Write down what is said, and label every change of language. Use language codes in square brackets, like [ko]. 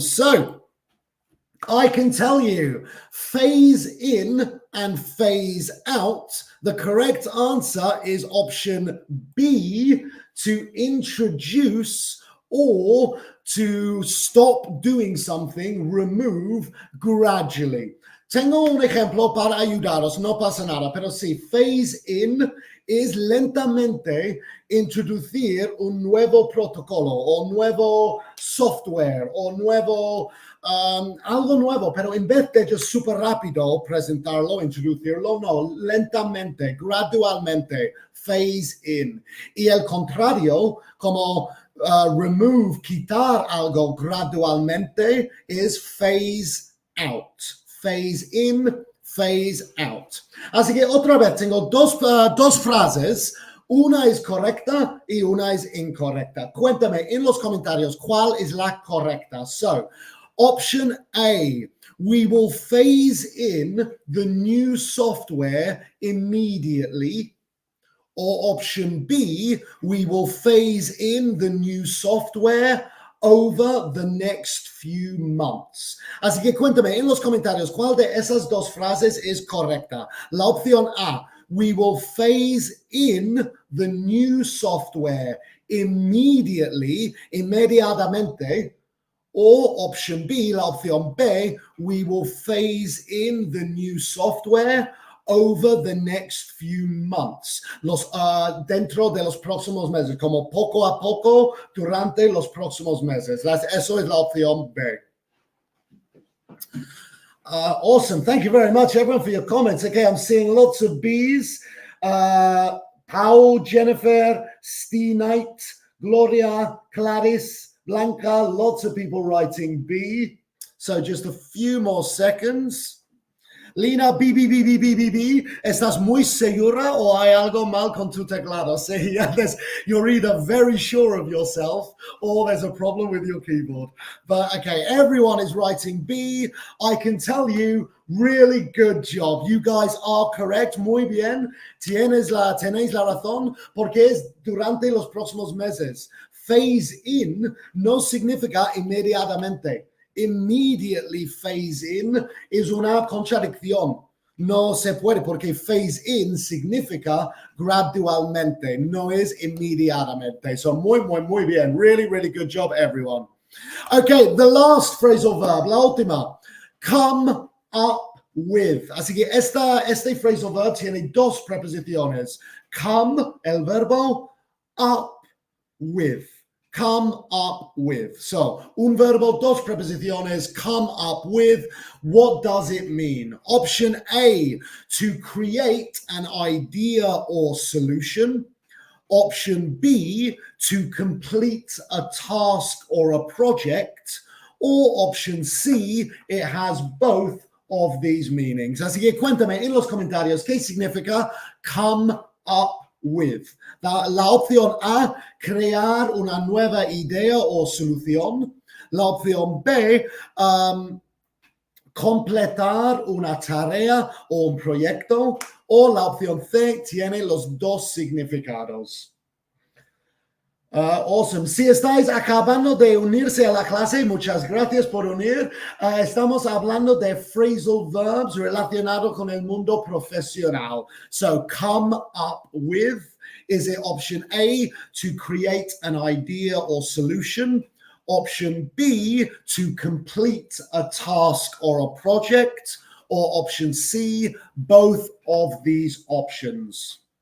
[en] So, I can tell you, phase in and phase out. The correct answer is option B, to introduce or to stop doing something, remove gradually. [es] Tengo un ejemplo para ayudaros, no pasa nada, pero sí, phase in es lentamente introducir un nuevo protocolo o nuevo software o nuevo algo nuevo, pero en vez de just súper rápido presentarlo, introducirlo, no, lentamente, gradualmente, phase in. Y el contrario, como remove, quitar algo gradualmente, es phase out. [en] Phase in, phase out. [es] Así que otra vez tengo dos frases. Una es correcta y una es incorrecta. Cuéntame en los comentarios cuál es la correcta. [en] So, option A, we will phase in the new software immediately. Or option B, we will phase in the new software over the next few months. [es] Así que cuéntame en los comentarios cuál de esas dos frases es correcta. La opción A, [en] we will phase in the new software immediately, inmediatamente. Or option B, [es] la opción B, [en] we will phase in the new software over the next few months. [es] Dentro de los próximos meses, como poco a poco durante los próximos meses. Eso es la opción B. [en] Awesome. Thank you very much, everyone, for your comments. Okay, I'm seeing lots of B's. Paul, Jennifer, Steve Knight, Gloria, Clarice, Blanca, lots of people writing B. So just a few more seconds. Lina, B. [es] ¿Estás muy segura o hay algo mal con tu teclado? [en] See, you're either very sure of yourself or there's a problem with your keyboard. But okay, everyone is writing B. I can tell you, really good job. You guys are correct. [es] Muy bien. Tenéis la razón porque es durante los próximos meses. Phase in no significa inmediatamente. Immediately phase in es una contradicción. No se puede porque phase in significa gradualmente, no es inmediatamente. So muy bien. [en] Really, really good job, everyone. Okay, the last phrasal verb, [es] la última. [en] Come up with. [es] Así que este phrasal verb tiene dos preposiciones. Come, el verbo, up with. Come up with. So, un verbo, dos preposiciones, come up with. [en] What does it mean? Option A, to create an idea or solution. Option B, to complete a task or a project. Or option C, it has both of these meanings. [es] Así que cuéntame en los comentarios qué significa come up with. La opción A, crear una nueva idea o solución. La opción B, completar una tarea o un proyecto. O la opción C tiene los dos significados. Awesome. Si estáis acabando de unirse a la clase, muchas gracias por unir. Estamos hablando de phrasal verbs relacionado con el mundo profesional. [en] So, come up with, is it option A, to create an idea or solution? Option B, to complete a task or a project? Or option C, both of these options?